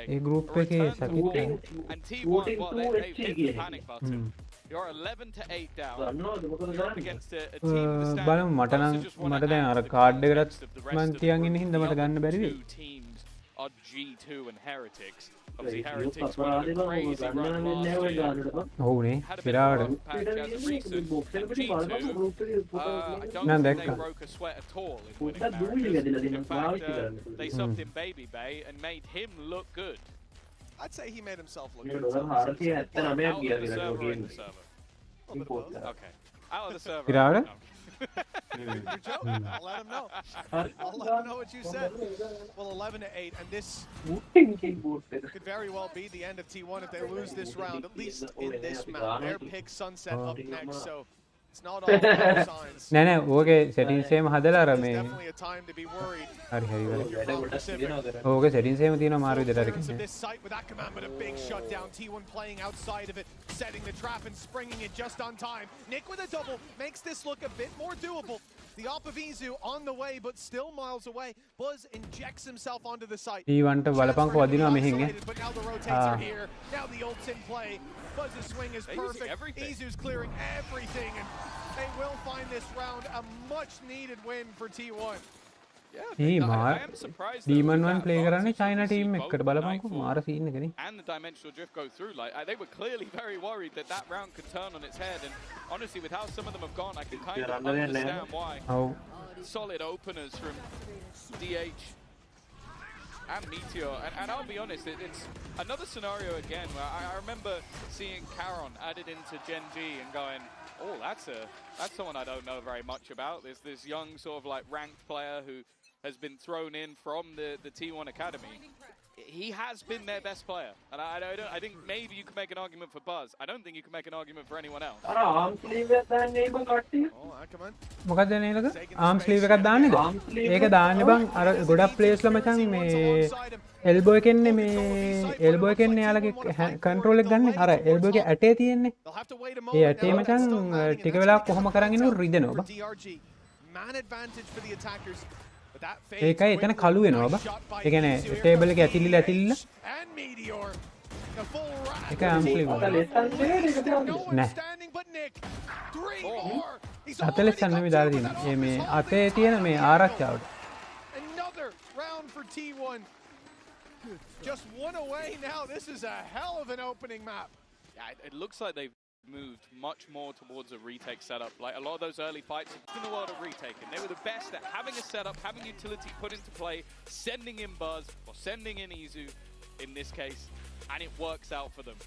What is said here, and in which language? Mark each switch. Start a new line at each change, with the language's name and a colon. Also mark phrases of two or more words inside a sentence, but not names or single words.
Sinhala: ඒ ගෲප් A එකේ
English: return to
Sinhala: සකිට්
English: form.
Sinhala: නෑ
English: And T1, well, they've hit the panic button. You're 11 to 8 down.
Sinhala: දන්නවද මොකද
English: You're up
Sinhala: කරන්නේ
English: against a team that
Sinhala: බලමු මට
English: also
Sinhala: නම්
English: just wanna
Sinhala: මට දැන්
English: add
Sinhala: අර
English: to the
Sinhala: කාඩ් එකටත්
English: context of the rest
Sinhala: මං
English: of
Sinhala: තියන්
English: the
Sinhala: ඉන්න හින්දා මට
English: other
Sinhala: ගන්න බැරි වෙයි
English: two teams are G2 and Heretics. Obviously,
Sinhala: ඒක
English: Heretics
Sinhala: අපරාධේ
English: went on a
Sinhala: බං
English: crazy
Sinhala: ගන්න
English: run
Sinhala: වෙන්නේ නැහැ ඔය
English: last year.
Sinhala: ගන්නට බං ඔව්නේ
English: Had a bit of a
Sinhala: විරාට
English: rough patch as of recent.
Sinhala: බොක්ස්
English: And
Sinhala: එකේ බලපන්
English: G2,
Sinhala: ගෲප් එකේ
English: I don't Nah, think they that- broke a sweat at all in Put winning that dude Marriages. together, In then fact, wow, together. they subbed in Baby Bay and made him look good. I'd say he made himself look
Sinhala: මේක
English: good.
Sinhala: ඩොලර් 479ක්
English: Out
Sinhala: ගියා
English: of the
Sinhala: කියලා
English: server or in
Sinhala: ගේම්
English: the server?
Sinhala: ඉම්පෝට් කරා
English: Okay. Out of the server. Pirata? No. You're joking. I'll let him know. I'll let him know what you said. Well, 11 to 8, and this
Sinhala: ඉම්පෝට් එක
English: could very well be the end of T1 if they lose this round, at least in this map. Their pick Sunset up next, so it's not all bad signs.
Sinhala: නෑ නෑ
English: okay settings
Sinhala: එහෙම හදලා අර
English: There's
Sinhala: මේ
English: definitely a time to be worried.
Sinhala: හරි හරි
English: if
Sinhala: හරි
English: you're
Sinhala: වැඩ
English: Cloud
Sinhala: ගොඩක්
English: Pacific.
Sinhala: තියෙනවා කරන්න
English: okay settings
Sinhala: එහෙම තියෙනවා මාරු විදිහට අර
English: Clearance of
Sinhala: කියන්නේ
English: this site with Ackerman, but a big shutdown. T1 playing outside of it, setting the trap and springing it just on time. Nick with a double makes this look a bit more doable The op of Izu on the way, but still miles away. Buzz injects himself onto the site.
Sinhala: T1 ට බලපංකෝ වදිනවා මෙහෙන් ඈ.
English: But now the rotates are here. Now the ult's in play. Buzz's swing is perfect. Izu's clearing everything, and they will find this round a much-needed win for T1.
Sinhala: මාර ඩීමන් 1 ප්ලේ කරන්නේ
English: China team
Sinhala: එකකට බලපංකෝ මාර සීන් එකනේ.
English: And the dimensional drift go through. Like they were clearly very worried that that round could turn on its head. And honestly, with how some of them have gone, I can kind of understand why. Solid openers from DH and Meteor. And I'll be honest, it's another scenario again where I remember seeing Caron added into Gen G and going, oh, that's someone I don't know very much about. There's this young sort of like ranked player who has been thrown in from the T1 Academy. He has been their best player. And I think maybe you could make an argument for Buzz. I don't think you can make an argument for anyone else.
Sinhala: මොකක්ද නේලක
English: arm sleeve
Sinhala: එකක් දාන්නේද? ඒක දාන්න බං අර ගොඩක් ප්ලේයර්ස් ලා මචං මේ එල්බෝ එකෙන්නේ මේ එල්බෝ එකෙන්නේ යාලගේ කන්ට්‍රෝල් එක ගන්න අර එල්බෝ එකේ ඇටේ තියෙන්නේ. ඒ ඇටේ මචං ටික වෙලාවක් කොහොම කරන් ඉන්නු රිදෙනවා බං. ඒකයි එතන කළු වෙනවා බං. ඒ කියන්නේ ටේබල් එක ඇතිලිලා ඒක
English: arm sleeve
Sinhala: නෑ. 40 නෙමෙයි දාලා තියෙන්නේ. මේ අතේ තියෙන මේ ආරක්ෂාවට.
English: Another round for T1. Just one away now. This is a hell of an opening map. Yeah, it looks like they've moved much more towards a retake setup. Like a lot of those early fights in the world of retaking. They were the best at having a setup, having utility put into play, sending in Buzz or sending in Izu in this case, and it works out for them.